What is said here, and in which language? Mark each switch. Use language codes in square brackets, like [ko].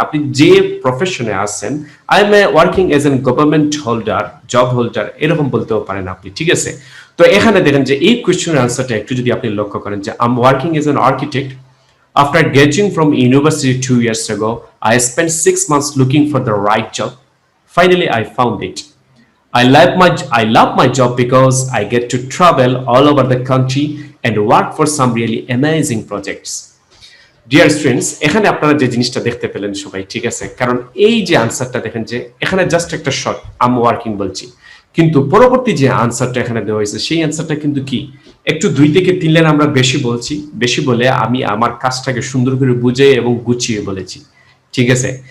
[bn] আপনি যে প্রফেশনে আছেন, [en] I am working as an government holder, job holder, [bn] এরকম বলতেও পারেন আপনি, ঠিক আছে। তো এখানে দেখেন যে এই কোয়েশ্চেনের আনসারটা একটু যদি আপনি লক্ষ্য করেন যে [en] I am working as an architect, after graduating from university 2 years ago, I spent 6 months looking for the right job. Finally, I found it. I love my job because I get to travel all over the country and work for some really amazing projects. [bn] Dear students, এখানে আপনারা যে জিনিসটা দেখতে পেলেন সবাই, ঠিক আছে, কারণ এই যে আনসারটা দেখেন যে এখানে জাস্ট একটা শর্ট আম ওয়ার্কিং বলছি, কিন্তু পরবর্তী যে আনসারটা এখানে দেওয়া হয়েছে সেই আনসারটা কিন্তু কি একটু 2 থেকে 3 লাইন আমরা বেশি বলছি, বেশি বলে আমি আমার কাজটাকে সুন্দর করে বুঝে এবং গুছিয়ে বলেছি, ঠিক আছে।